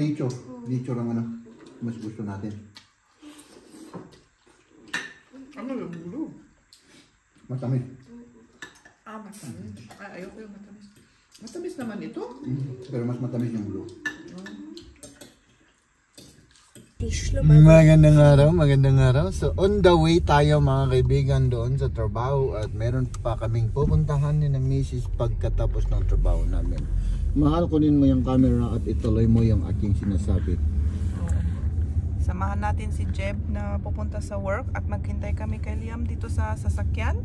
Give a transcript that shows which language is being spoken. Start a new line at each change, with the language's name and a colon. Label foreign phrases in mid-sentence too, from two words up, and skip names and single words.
Filipino: nature ang ano, mas gusto natin. Ano yung blue? Matamis. Matamis. Ay, ayoko yung matamis. Matamis naman ito. Pero mas matamis yung blue.
German: Die schlimm.
Filipino: Magandang araw. So
English: on the way
Filipino: tayo mga kaibigan doon sa trabaho at meron pa kaming pupuntahan ni na misis pagkatapos ng trabaho namin. Mahal, kunin mo yung camera at ituloy mo yung aking sinasabi. Samahan natin si Jeb na pupunta sa work at maghintay kami kay Liam dito sa sasakyan.